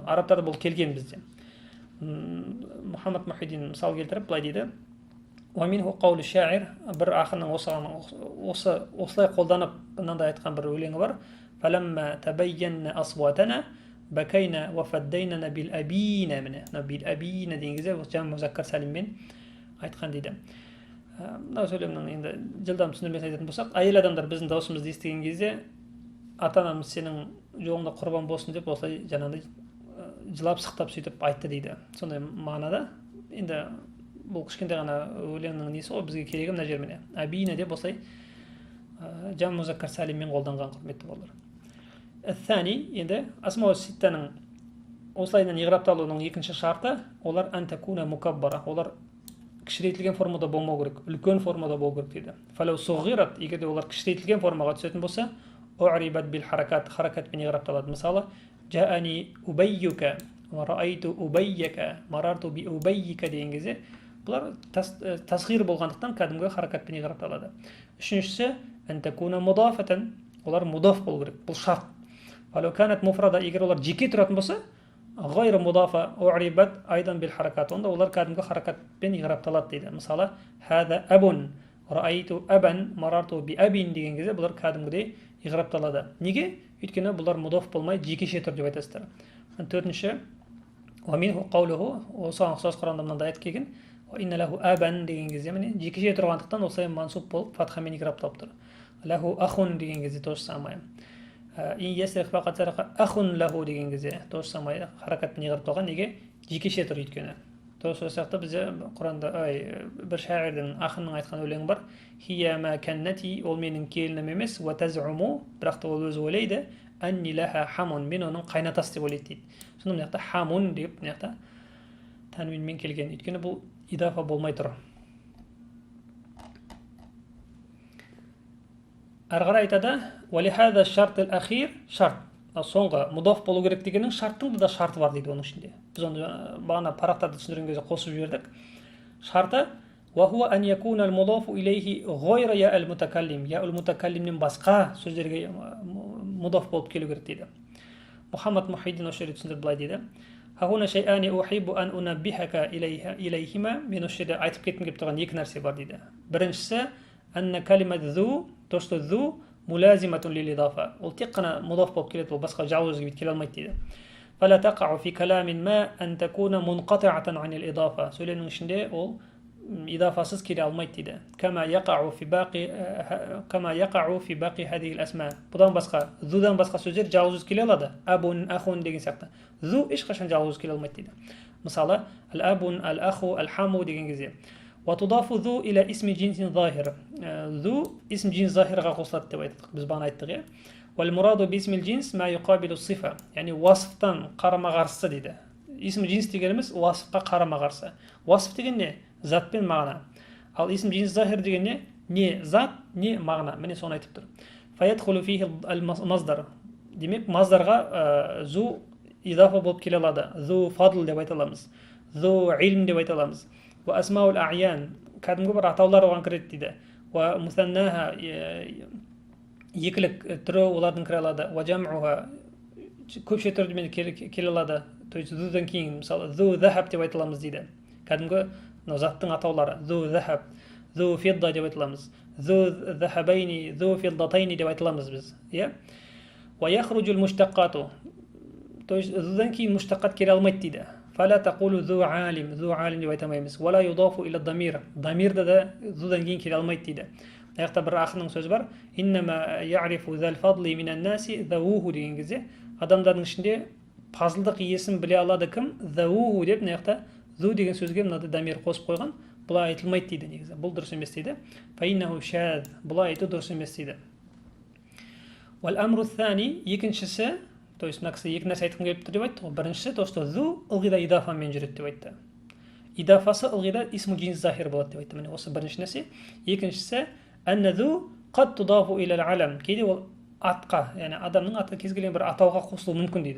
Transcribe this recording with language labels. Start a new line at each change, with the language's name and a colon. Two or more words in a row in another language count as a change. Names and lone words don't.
Kazakh: Арабтарда бұл келген бізде. Мұхаммад Мухиддин мысал келтіріп былай дейді:
Arabic: ومنه قول الشاعر.
Kazakh: бір ақынның осылай қолданып мынандай айтқан бір өлеңі бар.
Arabic: فلما تبين أصواتنا بكينا وفدينا بالأبينا.
Kazakh: міне بالأبينا деген кезде
Arabic: جمع مذكر سالиммен
Kazakh: айтқан дейді. мына сөйлемнің енді жылдам түсіндірмесін айтатын болсақ, әйел адамдар біздің даусымызды естіген кезде ата-анамыз сенің жолыңда құрбан болсын деп осылай жаңағыдай жылап сықтап сөйтіп айтты дейді. сондай мағынада. енді бұл кішкентай ғана өлеңнің несі ғой, бізге керегі мына жер міне абина деп осылай
Arabic: جمع مذكر
Kazakh: салиммен қолданған, құрметті балалар. Әт-тәни, енді асмау ситтаның осылайдан иғрапталуының екінші шарты олар
Arabic: أن تكون مكبرة.
Kazakh: олар кішірейтілген формада болмау керек, үлкен формада болу керек дейді.
Arabic: فلو صغرت,
Kazakh: егерде олар кішірейтілген формаға түсетін болса,
Arabic: أعربت بالحركات,
Kazakh: харакатпен иғрапталады. мысалы,
Arabic: جاءني أبيك، رأيت أبيك، مررت بأبيك
Kazakh: деген кезде бұлар тасғир болғандықтан кәдімгі харакатпен иғрапталады. Үшіншісі,
Arabic: أن تكون مضافة,
Kazakh: олар мудаф болу керек, бұл шарт.
Arabic: فلو كانت مفردة,
Kazakh: егер олар жеке тұратын болса,
Arabic: غير مضافة أعربت أيضا بالحركات.
Kazakh: онда олар кәдімгі харакатпен иғрапталады дейді. мысалы,
Arabic: هذا أب رأيت أبا مررت بأب
Kazakh: деген кезде бұлар кәдімгідей иғрапталады. неге? өйткені бұлар мудаф болмай жекеше түрде айтасыздар. төртінші,
Arabic: ومنه قوله,
Kazakh: осыған ұқсас Құранда мынандай аят келген,
Arabic: وإن له أبا
Kazakh: деген кезде міне жекеше тұрғандықтан осылай мансуб болып фатхамен иғрапталып тұр.
Arabic: له أخ
Kazakh: деген кезде
Russian: тоже самое.
Arabic: إن يسرق فقد سرق أخ له
Kazakh: деген кезде
Russian: тоже самое
Kazakh: харакатпен иғрапталған. неге? жекеше тұр өйткені. сол сияқты бізде Құранда бір шаирдің ақынның айтқан өлеңі бар.
Arabic: هي ما كنتي,
Kazakh: ол менің келінім емес,
Arabic: وتزعم,
Kazakh: бірақ та ол өзі ойлайды,
Arabic: أني لها حم,
Kazakh: мен оның қайнатасы деп ойлайды дейді. Сонда мына жақта хамун деп мына жақта тәнвинмен келген. Өйткені бұл идафа болмай тұр. Әрі қарай айтады:
Arabic: "ولهذا الشرط الآخر",
Kazakh: шарт. Соңғы мудаф болу керек дегеннің шарттың да шарты бар дейді оның ішінде. Біз оны бағана парақтарды түсіндірген кезде қосып жібердік. Шарты:
Arabic: "وهو أن يكون المضاف إليه غير ياء المتكلم",
Kazakh: я ал-мутакаллимнен басқа сөздерге мудаф болып келу керек дейді. Мухаммад Мухиддин осы жерде түсіндіріп былай дейді:
Arabic: "هنا شيئان أحب أن أنبهك إليهما",
Kazakh: мен осы жерде айтып кеткім келіп тұрған екі нәрсе бар дейді.
Arabic: Біріншісі: "أن كلمة ذو",
Russian: то что
Arabic: ذو ملازمة للإضافة.
Kazakh: Ол тек қана мудаф болып келеді, ол басқа жалғыз өзге келе алмайды дейді.
Arabic: "فلا تقع في كلام ما أن تكون منقطعة عن الإضافة",
Kazakh: сөйлемнің ішінде ол идафасыз келе алмайды дейді.
Arabic: "كما يقع في باقي هذه الأسماء".
Kazakh: Бұдан басқа, зудан басқа сөздер жалғыз келе алады. Абун, ахун деген сияқты. Зу ешқашан жалғыз келе алмайды дейді. Мысалы,
Arabic: الأب، الأخ، الحم
Kazakh: деген кезде.
Arabic: وتضاف ذو إلى اسم جنس ظاهر. ذو اسم جنس ظاهرға
Kazakh: қосылады деп айттық. Біз бағана айттық, иә.
Arabic: والمراد باسم الجنس ما يقابل الصفة.
Kazakh: Яғни уасыфтан қарама-қарсы дейді.
Arabic: اسم جنس
Kazakh: дегеніміз уасыфқа қарама-қарсы. Уасыф деген не? Зат пен мағына. Ал
Arabic: اسم جنس ظاهر
Kazakh: деген не? Не зат, не мағына. Міне соны айтып тұр.
Arabic: فيدخل فيه المصدر.
Kazakh: Демек, маздарға зу идафа болып келе алады.
Arabic: ذو فضل
Kazakh: деп айта аламыз.
Arabic: ذو علم
Kazakh: деп айта аламыз.
Arabic: وأسماء الأعيان
Kazakh: кәдімгі бір атаулар оған кіреді дейді. ومثناها екілік түрі олардың кіре алады. وجمعها көпше түрімен келе алады.
Russian: То есть
Kazakh: зудан кейін мысалы
Arabic: ذو ذهب
Kazakh: деп айта аламыз дейді. Кәдімгі заттың атаулары.
Arabic: ذو ذهب، ذو فضة
Kazakh: деп айта аламыз.
Arabic: ذو ذهبين، ذو فضتين
Kazakh: деп айта аламыз біз. Иә?
Arabic: ويخرج المشتقات.
Russian: То есть
Kazakh: зудан кейін муштақат келе алмайды дейді.
Arabic: فلا تقول ذو عالم، ذو عالم
Kazakh: деп айта алмаймыз.
Arabic: ولا يضاف إلى الضمير.
Kazakh: ضميرді да зудан кейін келе алмайды дейді. Аяқта бір ақынның сөзі бар:
Arabic: إنما يعرف ذا الفضل من الناس ذووه
Kazakh: деген кезде адамдардың ішінде фазылдық иесін біле алады кім? ذووه деп мына жақта зу деген сөзге мынада дамир қосып қойған. Бұлай айтылмайды дейді негізі. Бұл дұрыс емес дейді.
Arabic: فإنه شاذ.
Kazakh: Бұлай айту дұрыс емес дейді.
Arabic: والأمر الثاني,
Kazakh: екіншісі,
Russian: то есть
Kazakh: мына кісі екі нәрсе айтқым келіп тұр деп айтты ғой. Біріншісі,
Russian: то что
Kazakh: зу ылғида идафамен жүреді деп айтты. Идафасы ылғида
Arabic: اسم جنس ظاهر
Kazakh: болады деп айтты. Міне осы бірінші нәрсе.
Arabic: Екіншісі, أن ذو قد تضاف إلى العلم.
Kazakh: Кейде ол атқа, яғни адамның атқа кез келген бір атауға қосылуы мүмкін дейді.